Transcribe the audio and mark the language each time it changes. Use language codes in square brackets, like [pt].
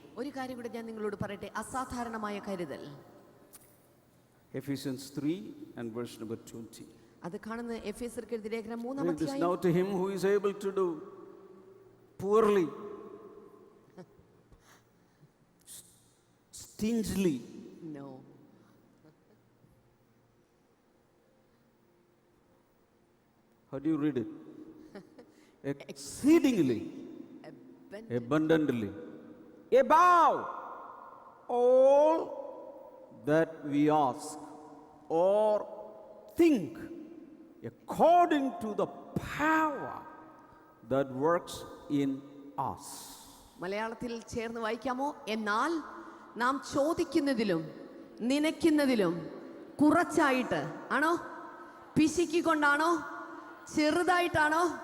[ml] ഒരു കാര്യം കൂടി ഞാൻ നിങ്ങളോട് പറയട്ടെ, അസാധാരണമായ കരുതൽ. [en] Ephesians 3 and verse number 20. [ml] അത് കാണുന്ന എഫേസ്യർക്ക് എഴുതിയ ലേഖനം 3-ാം അധ്യായം. [en] Now to him who is able to do poorly, stingily. No. How do you read it? Exceedingly, abundantly, above all that we ask or think according to the power that works in us. [ml] മലയാളത്തിൽ ചേർന്ന് വായിക്കാമോ? എന്നാൽ നാം ചോദിക്കുന്നതിലും നനയ്ക്കുന്നതിലും കുറച്ചായിട്ട് ആണോ, പിശിക്കൊണ്ടാണോ, ചെറുതായിട്ടാണോ?